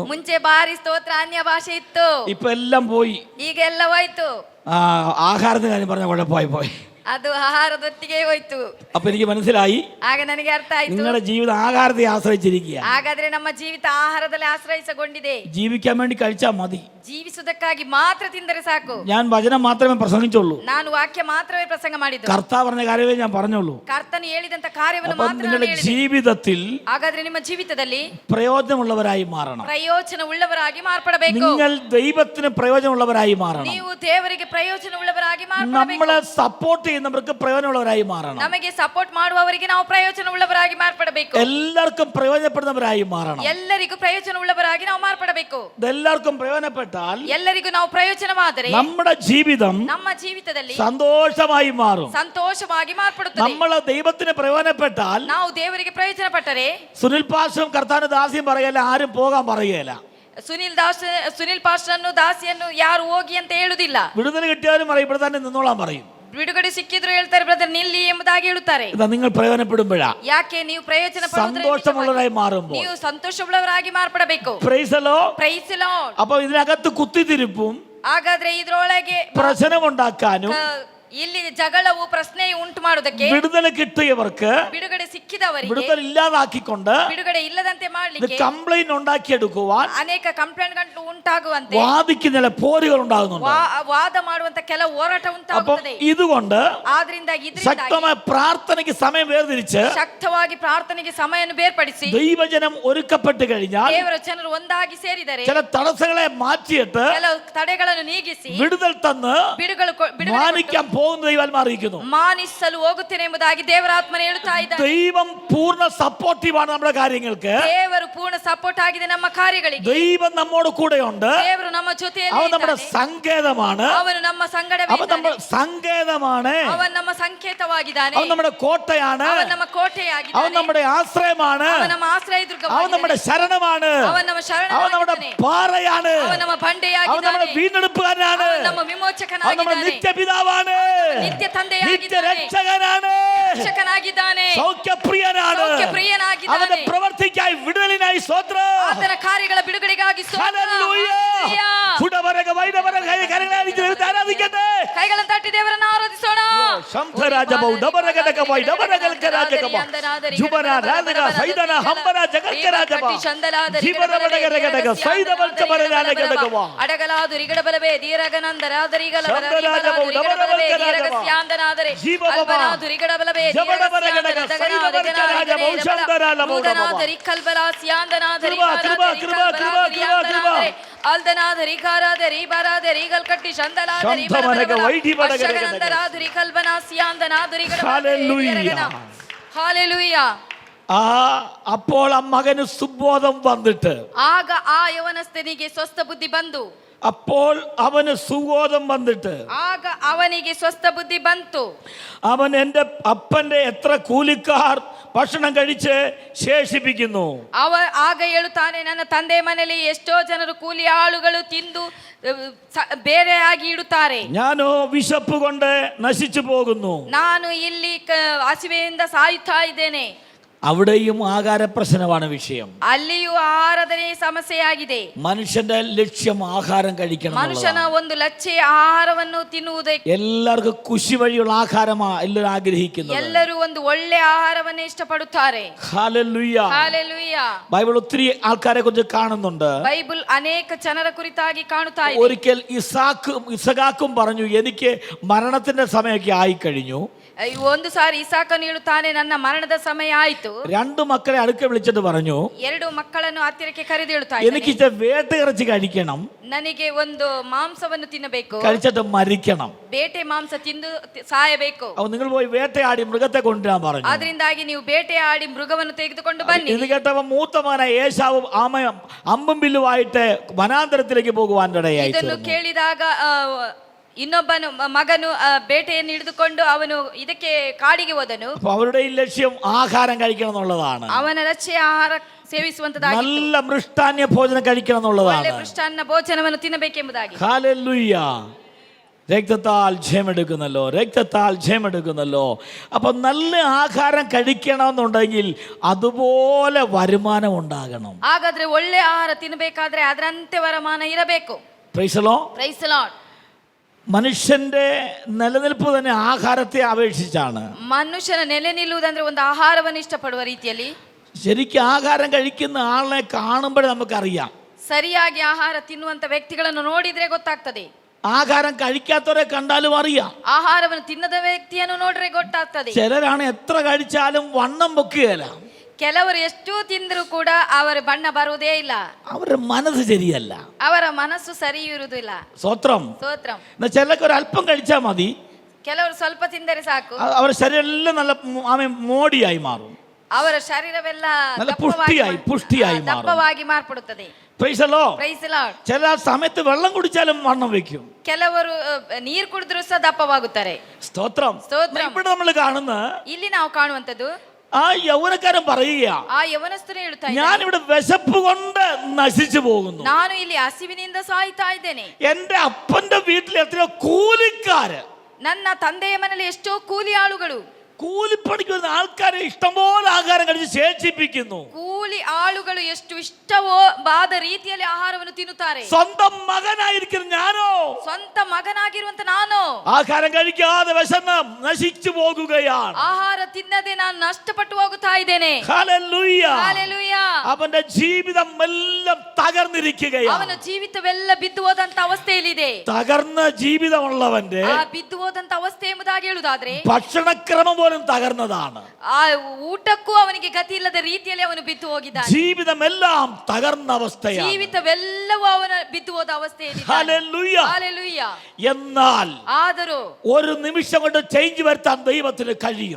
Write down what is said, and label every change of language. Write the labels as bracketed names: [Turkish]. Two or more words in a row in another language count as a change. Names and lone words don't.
[Kannada] ಮುಂಚೆ ಬಾರಿ ಸ್ತೋತ್ರ ಅನ್ಯ ಭಾಷೆ ಇತ್ತು. [Malayalam] ഇപ്പൊ എല്ലാം പോയി. [Kannada] ಈಗ ಎಲ್ಲ ಹೋಯ್ತು. [Malayalam] ആഹാരത്തിന് കാര്യം പറഞ്ഞ കുഴപ്പമായി പോയി. [Kannada] ಅದು ಆಹಾರದೊಟ್ಟಿಗೆ ಹೋಯ್ತು. [Malayalam] അപ്പൊ എനിക്ക് മനസ്സിലായി, [Kannada] ಆಗ ನನಗೆ ಅರ್ಥ ಆಯ್ತು, [Malayalam] നിങ്ങളുടെ ജീവിതം ആഹാരത്തെ ആശ്രയിച്ചിരിക്കുക. [Kannada] ಹಾಗಾದ್ರೆ ನಮ್ಮ ಜೀವಿತ ಆಹಾರದಲ್ಲಿ ಆಶ್ರಯಿಸಿಕೊಂಡಿದೆ. [Malayalam] ജീവിക്കാൻ വേണ്ടി കഴിച്ചാൽ മതി. [Kannada] ಜೀವಿಸುವುದಕ್ಕಾಗಿ ಮಾತ್ರ ತಿಂದರೆ ಸಾಕು. [Malayalam] ഞാൻ വചനം മാത്രമേ പ്രസംഗിച്ചുള്ളൂ. [Kannada] ನಾನು ವಾಕ್ಯ ಮಾತ್ರವೇ ಪ್ರಸಂಗ ಮಾಡಿದ್ದು. [Malayalam] കർത്താവ് പറഞ്ഞ കാര്യമേ ഞാൻ പറഞ്ഞുള്ളൂ. [Kannada] ಕರ್ತನು ಹೇಳಿದಂತ ಕಾರ್ಯವನ್ನು [Malayalam] അപ്പൊ [Kannada] ಮಾತ್ರ ನಾನು [Malayalam] നിങ്ങളുടെ [Kannada] ಹೇಳಿದೆ. [Malayalam] ജീവിതത്തിൽ [Kannada] ಹಾಗಾದ್ರೆ ನಿಮ್ಮ ಜೀವಿತದಲ್ಲಿ [Malayalam] പ്രയോജനമുള്ളവരായി മാറണം. [Kannada] ಪ್ರಯೋಜನ ಉಳ್ಳವರಾಗಿ ಮಾರ್ಪಡಬೇಕು. [Malayalam] നിങ്ങൾ ദൈവത്തിന് പ്രയോജനമുള്ളവരായി മാറണം. [Kannada] ನೀವು ದೇವರಿಗೆ ಪ್ರಯೋಜನ ಉಳ್ಳವರಾಗಿ ಮಾರ್ಪಡಬೇಕು. [Malayalam] നമ്മളെ സപ്പോർട്ട് ചെയ്യുന്നവർക്ക് പ്രയോജനമുള്ളവരായി മാറണം. [Kannada] ನಮಗೆ ಸಪೋರ್ಟ್ ಮಾಡುವವರಿಗೆ ನಾವು ಪ್ರಯೋಜನ ಉಳ್ಳವರಾಗಿ ಮಾರ್ಪಡಬೇಕು. [Malayalam] എല്ലാവർക്കും പ്രയോജനപ്പെടുന്നവരായി മാറണം. [Kannada] ಎಲ್ಲರಿಗೂ ಪ್ರಯೋಜನ ಉಳ್ಳವರಾಗಿ ನಾವು ಮಾರ್ಪಡಬೇಕು. [Malayalam] ഇതെല്ലാവർക്കും പ്രയോജനപ്പെട്ടാൽ [Kannada] ಎಲ್ಲರಿಗೂ ನಾವು ಪ್ರಯೋಜನವಾದರೆ [Malayalam] നമ്മുടെ ജീവിതം [Kannada] ನಮ್ಮ ಜೀವಿತದಲ್ಲಿ [Malayalam] സന്തോഷമായി മാറും. [Kannada] ಸಂತೋಷವಾಗಿ ಮಾರ್ಪಡುತ್ತದೆ. [Malayalam] നമ്മൾ ദൈവത്തിന് പ്രയോജനപ്പെട്ടാൽ [Kannada] ನಾವು ದೇವರಿಗೆ ಪ್ರಯೋಜನ ಪಟ್ಟರೆ [Malayalam] സുനിൽ പാഷും കർത്താവിന് ദാസിയും പറയല, ആരും പോകാൻ പറയുകയില്ല. [Kannada] ಸುನಿಲ್ ಪಾಸ್ಟರ್ನ್ನು ದಾಸಿಯನ್ನು ಯಾರು ಹೋಗಿ ಅಂತ ಹೇಳುದಿಲ್ಲ. [Malayalam] വിടുതൽ കിട്ടിയാലും പറയും ഇവിടെ തന്നെ നിന്നോളാൻ പറയും. [Kannada] ಬಿಡುಗಡೆ ಸಿಕ್ಕಿದ್ರು ಹೇಳ್ತಾರೆ ಬ್ರದರ್ ನಿಲ್ಲಿ ಎಂಬುದಾಗಿ ಹೇಳುತ್ತಾರೆ. [Malayalam] ഇതാ നിങ്ങൾ പ്രയോജനപ്പെടുമ്പോഴാ, [Kannada] ಯಾಕೆ ನೀವು ಪ್ರಯೋಜನ [Malayalam] സന്തോഷമുള്ളവരായി മാറുമ്പോൾ, [Kannada] ನೀವು ಸಂತೋಷವುಳ್ಳವರಾಗಿ ಮಾರ್ಪಡಬೇಕು. [English] Praise the Lord. Praise the Lord. [Malayalam] അപ്പൊ ഇതിനകത്ത് കുത്തിത്തിരിപ്പും [Kannada] ಹಾಗಾದ್ರೆ ಇದ್ರೊಳಗೆ [Malayalam] പ്രശ്നമുണ്ടാക്കാനും [Kannada] ಇಲ್ಲಿ ಜಗಳವು ಪ್ರಶ್ನೆ ಉಂಟು ಮಾಡುವುದಕ್ಕೆ [Malayalam] വിടുതൽ കിട്ടിയവർക്ക് [Kannada] ಬಿಡುಗಡೆ ಸಿಕ್ಕಿದವರಿಗೆ [Malayalam] വിടുതൽ ഇല്ലാതാക്കിക്കൊണ്ട് [Kannada] ಬಿಡುಗಡೆ ಇಲ್ಲದಂತೆ [Malayalam] ഇത് [Kannada] ಮಾಡಲಿಕ್ಕೆ [Malayalam] കംപ്ലൈന്റ് ഉണ്ടാക്കിയെടുക്കുവാൻ [Kannada] ಅನೇಕ ಕಂಪ್ಲೇಂಟ್ ಗಂಟು ಉಂಟಾಗುವಂತೆ [Malayalam] വാദിക്കുന്ന പോരുകൾ ഉണ്ടാകുന്നുണ്ട്. [Kannada] ವಾದ ಮಾಡುವಂತ ಕೆಲವು ಹೋರಾಟ [Malayalam] അപ്പം [Kannada] ಉಂಟಾಗುತ್ತದೆ. [Malayalam] ഇതുകൊണ്ട് [Kannada] ಆದ್ರಿಂದ [Malayalam] ശക്തമായ പ്രാർത്ഥനയ്ക്ക് സമയം വേർതിരിച്ച് [Kannada] ಶಕ್ತವಾಗಿ ಪ್ರಾರ್ಥನೆಗೆ ಸಮಯವನ್ನು ಬೇರ್ಪಡಿಸಿ [Malayalam] ദൈവജനം ഒരുക്കപ്പെട്ട് കഴിഞ്ഞാൽ [Kannada] ದೇವರ ಜನರು ಒಂದಾಗಿ ಸೇರಿದರೆ [Malayalam] ചില തടസ്സങ്ങളെ മാറ്റിയിട്ട് [Kannada] ಕೆಲವು ತಡೆಗಳನ್ನು ನೀಗಿಸಿ [Malayalam] വിടുതൽ തന്ന് [Kannada] ಬಿಡುಗಡೆ [Malayalam] മാനിക്കാൻ പോകുന്ന ദൈവാത്മാ അറിയിക്കുന്നു. [Kannada] ಮಾನಿಸಲು ಹೋಗುತ್ತೇನೆ ಎಂಬುದಾಗಿ ದೇವರ ಆತ್ಮನೆ ಹೇಳುತ್ತಾ ಇದ್ದಾನೆ. [Malayalam] ദൈവം പൂർണ്ണ സപ്പോർട്ടീവാണ് നമ്മുടെ കാര്യങ്ങൾക്ക്. [Kannada] ದೇವರು ಪೂರ್ಣ ಸಪೋರ್ಟ್ ಆಗಿದೆ ನಮ್ಮ ಕಾರ್ಯಗಳಿಗೆ. [Malayalam] ദൈവം നമ്മോട് കൂടെയുണ്ട്. [Kannada] ದೇವರು ನಮ್ಮ ಜೊತೆಯಲ್ಲಿ [Malayalam] അവൻ നമ്മുടെ [Kannada] ಇದ್ದಾನೆ. [Malayalam] സങ്കേതമാണ്. [Kannada] ಅವನು ನಮ್ಮ ಸಂಗಡವೇ [Malayalam] അവൻ നമ്മുടെ [Kannada] ಇದ್ದಾನೆ. [Malayalam] സങ്കേതമാണ്. [Kannada] ಅವನು ನಮ್ಮ ಸಂಕೇತವಾಗಿದ್ದಾನೆ. [Malayalam] അവൻ നമ്മുടെ കോട്ടയാണ്. [Kannada] ಅವನು ನಮ್ಮ [Malayalam] അവൻ [Kannada] ಕೋಟೆಯಾಗಿದ್ದಾನೆ. [Malayalam] നമ്മുടെ ആശ്രയമാണ്. [Kannada] ಅವನು ನಮ್ಮ ಆಶ್ರಯ [Malayalam] അവൻ [Kannada] ದುರ್ಗವಾಗಿದ್ದಾನೆ. [Malayalam] നമ്മുടെ ശരണമാണ്. [Kannada] ಅವನು ನಮ್ಮ [Malayalam] അവൻ നമ്മുടെ [Kannada] ಶರಣವಾಗಿದ್ದಾನೆ. [Malayalam] പാറയാണ്. [Kannada] ಅವನು ನಮ್ಮ [Malayalam] അവൻ [Kannada] ಬಂಡೆಯಾಗಿದ್ದಾನೆ. [Malayalam] നമ്മുടെ വീണ്ടെടുപ്പുകാരനാണ്. [Kannada] ಅವನು ನಮ್ಮ [Malayalam] അവൻ നമ്മുടെ [Kannada] ವಿಮೋಚಕನಾಗಿದ್ದಾನೆ. [Malayalam] നിത്യപിതാവാണ്. [Kannada] ನಿತ್ಯ [Malayalam] നിത്യ [Kannada] ತಂದೆಯಾಗಿದ್ದಾನೆ. [Malayalam] രക്ഷകനാണ്. [Kannada] ರಕ್ಷಕನಾಗಿದ್ದಾನೆ. [Malayalam] സൗഖ്യപ്രിയനാണ്. [Kannada] ಸೌಖ್ಯಪ್ರಿಯನಾಗಿದ್ದಾನೆ. [Malayalam] അവന്റെ പ്രവർത്തിക്കായി വിടുതലിനായി സ്തോത്രം. [Kannada] ಆತನ ಕಾರ್ಯಗಳ ಬಿಡುಗಡೆಗಾಗಿ ಸ್ತೋತ್ರ. [Malayalam] ഹല്ലേലൂയ. [Kannada] ಹಲ್ಲೆಲೂಯ. [Malayalam] ഫുടവരക വൈദവരക കരങ്ങളായി ദൈവത്തെ ആരാധിക്കട്ടെ. [Kannada] ಕೈಗಳನ್ನು ತಟ್ಟಿ ದೇವರನ್ನು ಆರಾಧಿಸೋಣ. ശംഖരാജബೌ ഡബരഗടക വൈ ഡബരഗൽകരാജകബ ജുബന രാജക സൈദന ഹംബന ജഗൽകരാജബ ജിബരഗടഗടഗടക സൈദവൽക ബരരാജകടകവ ಅಡಗಲಾದು ರಿಗಡಬಲವೇ ದೀರಗನಂದರಾದರಿಗಲ ಶಂಕರಾಜಬೌ ಡಬರಗಲ್ಕ ದೀರಗಸ್ಯಾಂದನಾದರೆ ಜೀವಬಬ ಅಲ್ಬನಾದು ರಿಗಡಬಲವೇ ಜಬಡಬರಗಡಗ ಸೈದವಲ್ಕರಾಜಬೌ ಶಂಕರಾಲಬೌ ಉದನಾದರಿ ಕಲ್ಬಲ ಸ್ಯಾಂದನಾದರಿ ಅಲ್ದನಾದರಿ ಕಾರಾದರಿ ಬಾರಾದರಿ ಗಲ್ಕಟ್ಟಿ ಶಂದಲಾದರಿ ಶಂದರಾದರಿ ಕಲ್ಬನ ಸ್ಯಾಂದನಾದರಿ ഹല്ലേലൂയ. [Malayalam] അപ്പോൾ ആ മകന് സുബോധം വന്നിട്ട് [Kannada] ಆಗ ಆ ಯವನಸ್ಥನಿಗೆ ಸ್ವಸ್ಥ ಬುದ್ಧಿ ಬಂದು [Malayalam] അപ്പോൾ അവന് സുബോധം വന്നിട്ട് [Kannada] ಆಗ ಅವನಿಗೆ ಸ್ವಸ್ಥ ಬುದ್ಧಿ ಬಂತು. [Malayalam] അവൻ എൻ്റെ അപ്പന്റെ എത്ര കൂലിക്കാർ ഭക്ഷണം കഴിച്ച് ശേഷിപ്പിക്കുന്നു. [Kannada] ಆಗ ಹೇಳುತ್ತಾನೆ, ನನ್ನ ತಂದೆ ಮನೆಯಲ್ಲಿ ಎಷ್ಟೋ ಜನರು ಕೂಲಿ ಆಳುಗಳು ತಿಂದು ಬೇರೆಯಾಗಿ ಇಡುತ್ತಾರೆ. [Malayalam] ഞാനോ വിശപ്പ് കൊണ്ട് നശിച്ചു പോകുന്നു. [Kannada] ನಾನು ಇಲ್ಲಿ ಹಸಿವೆಯಿಂದ ಸಾಯುತ್ತಾ ಇದ್ದೇನೆ. [Malayalam] അവിടെയും ആഹാര പ്രശ്നമാണ് വിഷയം. [Kannada] ಅಲ್ಲಿಯೂ ಆಹಾರದನೇ ಸಮಸ್ಯೆಯಾಗಿದೆ. [Malayalam] മനുഷ്യന്റെ ലക്ഷ്യം ആഹാരം കഴിക്കണം. [Kannada] ಮನುಷ್ಯನ ಒಂದು ಲಕ್ಷ್ಯ ಆಹಾರವನ್ನು ತಿನ್ನುವುದೇ. [Malayalam] എല്ലാവർക്കും കുശി വഴിയുള്ള ആഹാരമാണ് എല്ലാവരും ആഗ്രഹിക്കുന്നത്. [Kannada] ಎಲ್ಲರೂ ಒಂದು ಒಳ್ಳೆ ಆಹಾರವನ್ನೇ ಇಷ್ಟಪಡುತ್ತಾರೆ. [Malayalam] ഹല്ലേലൂയ. ഹല്ലേലൂയ. ബൈബിൾ ഒത്തിരി ആൾക്കാരെ കുറിച്ച് കാണുന്നുണ്ട്. [Kannada] ബൈബിൾ ಅನೇಕ ಜನರ ಕುರಿತಾಗಿ ಕಾಣುತ್ತಾ ಇದೆ. [Malayalam] ഒരിക്കൽ ഇസഹാക്കും പറഞ്ഞു, എനിക്ക് മരണത്തിന്റെ സമയമൊക്കെ ആയിക്കഴിഞ്ഞു. [Kannada] ಒಂದು ಸಾರಿ ಇಸಾಕನು ಹೇಳುತ್ತಾನೆ, ನನ್ನ ಮರಣದ ಸಮಯ ಆಯಿತು. [Malayalam] രണ്ടു മക്കളെ അടുക്ക വിളിച്ചിട്ട് പറഞ്ഞു, [Kannada] ಎರಡು ಮಕ್ಕಳನ್ನು ಹತ್ತಿರಕ್ಕೆ ಕರೆದು ಹೇಳ್ತಾ [Malayalam] എനിക്ക് ഇച്ചിരി വേട്ടയിറച്ചി കഴിക്കണം, [Kannada] ನನಗೆ ಒಂದು ಮಾಂಸವನ್ನು ತಿನ್ನಬೇಕು, [Malayalam] കഴിച്ചിട്ട് മരിക്കണം. [Kannada] ಬೇಟೆ ಮಾಂಸ ತಿಂದು ಸಾಯಬೇಕು. [Malayalam] അപ്പൊ നിങ്ങൾ പോയി വേട്ടയാടി മൃഗത്തെ കൊണ്ടുവരാൻ പറഞ്ഞു. [Kannada] ಅದರಿಂದಾಗಿ ನೀವು ಬೇಟೆಯಾಡಿ ಮೃಗವನ್ನು ತೆಗೆದುಕೊಂಡು ಬನ್ನಿ. [Malayalam] ഇത് കേട്ടപ്പോ മൂത്ത മകനായ ഏശാവ് അമ്പും വില്ലുമായിട്ട് വനാന്തരത്തിലേക്ക് പോകുവാൻ ഇടയായി. [Kannada] ಇದನ್ನು ಕೇಳಿದಾಗ ಇನ್ನೊಬ್ಬನು ಮಗನು ಬೇಟೆಯನ್ನು ಹಿಡಿದುಕೊಂಡು ಅವನು ಇದಕ್ಕೆ ಕಾಡಿಗೆ ಹೋದನು. [Malayalam] അവരുടെ ഈ ലക്ഷ്യം ആഹാരം കഴിക്കണം എന്നുള്ളതാണ്. [Kannada] ಅವನ ಲಕ್ಷ್ಯ ಆಹಾರ ಸೇವಿಸುವಂತದ್ದಾಗಿತ್ತು. [Malayalam] നല്ല മൃഷ്ടാന്യ ഭോജനം കഴിക്കണം എന്നുള്ളതാണ്. [Kannada] ಒಳ್ಳೆ ಮೃಷ್ಟಾನ್ನ ಭೋಜನವನ್ನು ತಿನ್ನಬೇಕೆಂಬುದಾಗಿ. [Malayalam] ഹല്ലേലൂയ. രക്തത്താൽ ജയമെടുക്കുന്നല്ലോ, രക്തത്താൽ ജയമെടുക്കുന്നല്ലോ. അപ്പൊ നല്ല ആഹാരം കഴിക്കണമെന്നുണ്ടെങ്കിൽ അതുപോലെ വരുമാനം ഉണ്ടാകണം. [Kannada] ಹಾಗಾದ್ರೆ ಒಳ್ಳೆ ಆಹಾರ ತಿನ್ನಬೇಕಾದ್ರೆ ಅದರಂತೆ ವರಮಾನ ಇರಬೇಕು. [English] Praise the Lord. Praise the Lord. [Malayalam] മനുഷ്യന്റെ നിലനിൽപ്പ് തന്നെ ആഹാരത്തെ അപേക്ഷിച്ചാണ്. [Kannada] ಮನುಷ್ಯನ ನೆಲೆ ನಿಲ್ಲುವುದಂದ್ರೆ ಒಂದು ಆಹಾರವನ್ನು ಇಷ್ಟಪಡುವ ರೀತಿಯಲ್ಲಿ. [Malayalam] ശരിക്കും ആഹാരം കഴിക്കുന്ന ആളെ കാണുമ്പോഴേ നമുക്കറിയാം. [Kannada] ಸರಿಯಾಗಿ ಆಹಾರ ತಿನ್ನುವಂತ ವ್ಯಕ್ತಿಗಳನ್ನು ನೋಡಿದ್ರೆ ಗೊತ್ತಾಗ್ತದೆ. [Malayalam] ആഹാരം കഴിക്കാത്തവരെ കണ്ടാലും അറിയാം. [Kannada] ಆಹಾರವನ್ನು ತಿನ್ನದ ವ್ಯಕ್ತಿಯನ್ನು ನೋಡ್ರೆ ಗೊತ್ತಾಗ್ತದೆ. [Malayalam] ചിലരാണ് എത്ര കഴിച്ചാലും വണ്ണം വെക്കുകയില്ല. [Kannada] ಕೆಲವರು ಎಷ್ಟು ತಿಂದರೂ ಕೂಡ ಅವರ ಬಣ್ಣ ಬರುವುದೇ ಇಲ್ಲ. [Malayalam] അവരുടെ മനസ്സ് ശരിയല്ല, [Kannada] ಅವರ ಮನಸ್ಸು ಸರಿ ಇರುವುದಿಲ್ಲ. [Malayalam] സ്വത്രം. [Kannada] ಸ್ತೋತ್ರಂ. [Malayalam] ചിലക്ക് ഒരു അല്പം കഴിച്ചാൽ മതി, [Kannada] ಕೆಲವರು ಸ್ವಲ್ಪ ತಿಂದರೆ ಸಾಕು, [Malayalam] അവരുടെ ശരീരം എല്ലാം നല്ല മോടിയായി മാറും. [Kannada] ಅವರ ಶರೀರವೆಲ್ಲ [Malayalam] നല്ല പുഷ്ടിയായി മാറും. [Kannada] ದಪ್ಪವಾಗಿ ಮಾರ್ಪಡುತ್ತದೆ. [English] Praise the Lord. Praise the Lord. [Malayalam] ചില സമയത്ത് വെള്ളം കുടിച്ചാലും വണ്ണം വെക്കും. [Kannada] ಕೆಲವರು ನೀರು ಕುಡಿದ್ರು ಸಹ ದಪ್ಪವಾಗುತ್ತಾರೆ. [Malayalam] സ്തോത്രം. [Kannada] ಸ್ತೋತ್ರಂ. [Malayalam] ഇവിടെ നമ്മൾ കാണുന്ന [Kannada] ಇಲ್ಲಿ ನಾವು ಕಾಣುವಂತದ್ದು [Malayalam] ആ യൗവനക്കാരൻ പറയുക, [Kannada] ಆ ಯವನಸ್ಥನು ಹೇಳ್ತಾ [Malayalam] ഞാൻ ഇവിടെ വിശപ്പ് കൊണ്ട് നശിച്ചു പോകുന്നു. [Kannada] ನಾನು ಇಲ್ಲಿ ಹಸಿವಿನಿಂದ ಸಾಯ್ತಾ ಇದ್ದೇನೆ. [Malayalam] എന്റെ അപ്പന്റെ വീട്ടിൽ എത്രയോ കൂലിക്കാര്, [Kannada] ನನ್ನ ತಂದೆಯ ಮನೆಯಲ್ಲಿ ಎಷ್ಟೋ ಕೂಲಿ ಆಳುಗಳು, [Malayalam] കൂലിപ്പണിക്ക് വരുന്ന ആൾക്കാരെ ഇഷ്ടംപോലെ ആഹാരം കഴിച്ച് ശേഷിപ്പിക്കുന്നു. [Kannada] ಕೂಲಿ ಆಳುಗಳು ಎಷ್ಟು ಇಷ್ಟವೋ ಬಾದ ರೀತಿಯಲ್ಲಿ ಆಹಾರವನ್ನು ತಿನ್ನುತ್ತಾರೆ. [Malayalam] സ്വന്തം മകനായിരിക്കുന്ന ഞാനോ, [Kannada] ಸ್ವಂತ ಮಗನಾಗಿರುವಂತ ನಾನು [Malayalam] ആഹാരം കഴിക്കാതെ വിശന്ന് നശിച്ചു പോകുകയാണ്. [Kannada] ಆಹಾರ ತಿನ್ನದೆ ನಾನು ನಷ್ಟಪಟ್ಟು ಹೋಗುತ್ತಾ ಇದ್ದೇನೆ. [Malayalam] ഹല്ലേലൂയ. [Kannada] ಹಲ್ಲೆಲೂಯ. [Malayalam] അവന്റെ ജീവിതം എല്ലാം തകർന്നിരിക്കുകയാണ്. [Kannada] ಅವನ ಜೀವಿತವೆಲ್ಲ ಬಿದ್ದು ಹೋದಂತ ಅವಸ್ಥೆಯಲ್ಲಿದೆ. [Malayalam] തകർന്ന ജീവിതമുള്ളവന്റെ [Kannada] ಆ ಬಿದ್ದು ಹೋದಂತ ಅವಸ್ಥೆ ಎಂಬುದಾಗಿ ಹೇಳುವುದಾದ್ರೆ [Malayalam] ഭക്ഷണക്രമം പോലും തകർന്നതാണ്. [Kannada] ಆ ಊಟಕ್ಕೂ ಅವನಿಗೆ ಗತಿ ಇಲ್ಲದ ರೀತಿಯಲ್ಲಿ ಅವನು ಬಿದ್ದು ಹೋಗಿದ್ದಾನೆ. [Malayalam] ജീവിതമെല്ലാം തകർന്ന അവസ്ഥയാണ്. [Kannada] ಜೀವಿತವೆಲ್ಲವೂ ಅವನ ಬಿದ್ದು ಹೋದ ಅವಸ್ಥೆಯಲ್ಲಿ. [Malayalam] ഹല്ലേലൂയ. [Kannada] ಹಲ್ಲೆಲೂಯ. [Malayalam] എന്നാൽ [Kannada] ಆದರೂ [Malayalam] ഒരു നിമിഷം കൊണ്ട് ചേഞ്ച് വരുത്താൻ ദൈവത്തിന് കഴിയും.